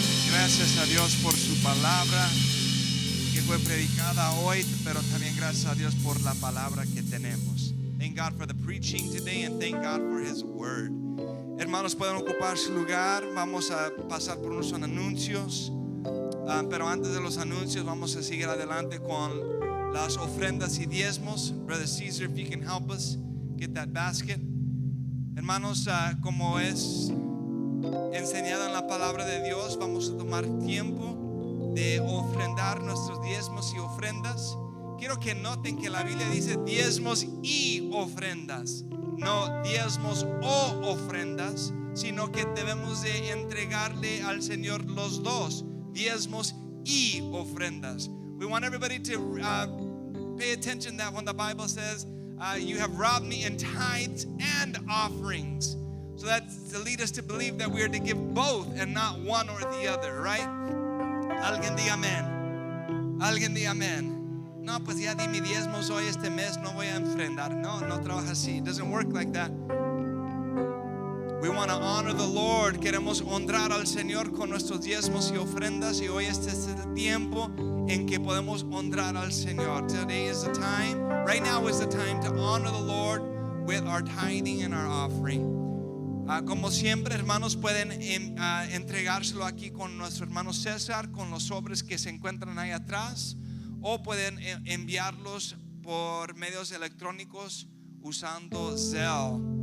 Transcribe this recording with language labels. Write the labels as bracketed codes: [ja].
[es] Gracias a Dios por su palabra que fue predicada hoy, pero también gracias a Dios por la palabra que tenemos. [en] Thank God for the preaching today and thank God for His word. [es] Hermanos, pueden ocupar su lugar. Vamos a pasar por unos anuncios, pero antes de los anuncios vamos a seguir adelante con las ofrendas y diezmos. [en] Brother Caesar, if you can help us get that basket. [es] Hermanos, como es enseñado en la palabra de Dios, vamos a tomar tiempo de ofrendar nuestros diezmos y ofrendas. Quiero que noten que la Biblia dice diezmos y ofrendas, no diezmos o ofrendas, sino que debemos de entregarle al Señor los dos, diezmos y ofrendas. [en] We want everybody to pay attention that when the Bible says you have robbed me in tithes and offerings. So that's to lead us to believe that we are to give both and not one or the other, right? [es] Alguien diga amén. Alguien diga amén. No, pues ya di mi diezmos hoy este mes, no voy a enfrendar. No, no trabaja así. [en] It doesn't work like that. We want to honor the Lord. [es] Queremos honrar al Señor con nuestros diezmos y ofrendas. Y hoy este es el tiempo en que podemos honrar al Señor. [en] Today is the time. Right now is the time to honor the Lord with our tithing and our offering. [es] Como siempre, hermanos, pueden entregárselo aquí con nuestro hermano César, con los sobres que se encuentran ahí atrás, o pueden enviarlos por medios electrónicos usando Zelle.